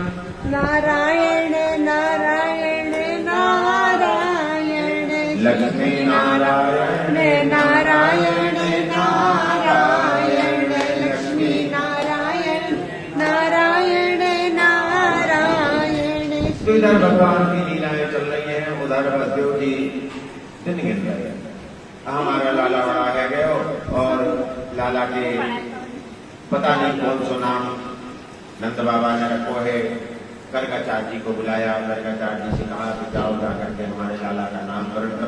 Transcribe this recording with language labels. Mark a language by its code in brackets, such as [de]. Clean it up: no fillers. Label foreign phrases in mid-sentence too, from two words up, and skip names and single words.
[hi] नारायण नारायण नारायण लक्ष्मी नारायण नारायण नारायण लक्ष्मी नारायण नारायण नारायण तो इधर भगवान की लीलाएं चल रही हैं, उधर बलदेव जी दिन गिर गए। [bra] हमारा लाला बड़ा है गयो और लाला के पता नहीं कौन सो नाम नंद बाबा ने रखो है। [hi] गर्गाचार्य जी को बुलाया, गर्गाचार्य जी से कहा कि जाओ जा करके हमारे लाला का नामकरण करो।